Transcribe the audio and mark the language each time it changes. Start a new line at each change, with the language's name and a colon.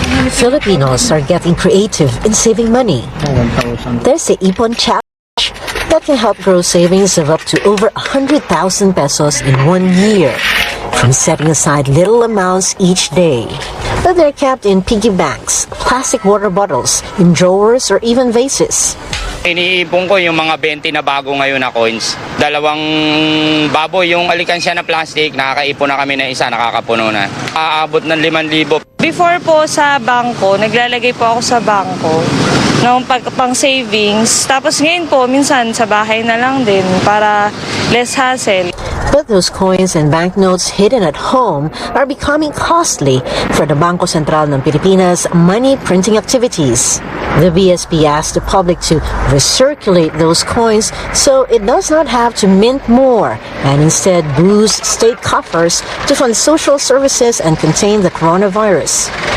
English: Filipinos are getting creative in saving money. There's the Ipon Challenge that can help grow savings of up to over 100,000 pesos in 1 year from setting aside little amounts each day. But they're kept in piggy banks, plastic water bottles, in drawers, or even vases.
Filipino: Iniipon ko yung mga 20 na bago ngayon na coins. 2 baboy yung alikansya na plastic, nakakaipon na kami na isa, nakakapuno na. Aabot ng 5,000. Before po sa bangko, naglalagay po ako sa bangko ng pang savings. Tapos ngayon po, minsan sa bahay na lang din para less hassle.
English: But those coins and banknotes hidden at home are becoming costly for the Bangko Sentral ng Pilipinas money printing activities. The BSP asked the public to recirculate those coins so it does not have to mint more and instead boost state coffers to fund social services and contain the coronavirus.